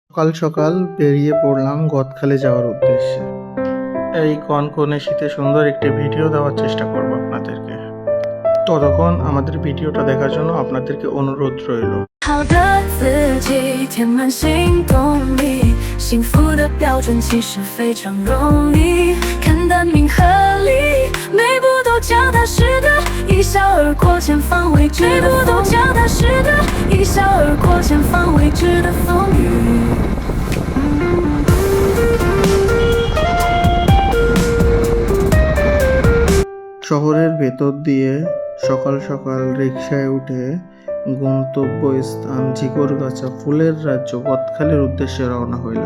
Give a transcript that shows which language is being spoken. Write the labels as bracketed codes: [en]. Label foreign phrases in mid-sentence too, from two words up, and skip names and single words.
[bn] সকাল সকাল বেরিয়ে পড়লাম গদখালি যাওয়ার উদ্দেশ্যে। এই কনকনে শীতে সুন্দর একটি ভিডিও দেওয়ার চেষ্টা করব আপনাদেরকে। ততক্ষণ আমাদের ভিডিওটা দেখার জন্য আপনাদেরকে অনুরোধ রইল। [zh] 好的自己填满行动力，幸福的标准其实非常容易，看得明合理，每步都脚踏实的，一笑而过前方未知的，每步都脚踏实的，一笑而过前方未知的风雨。 [bn] শহরের ভেতর দিয়ে সকাল সকাল রিকশায় উঠে গন্তব্যস্থান ঝিকরগাছা ফুলের রাজ্য গদখালির উদ্দেশ্যে রওনা হইলাম।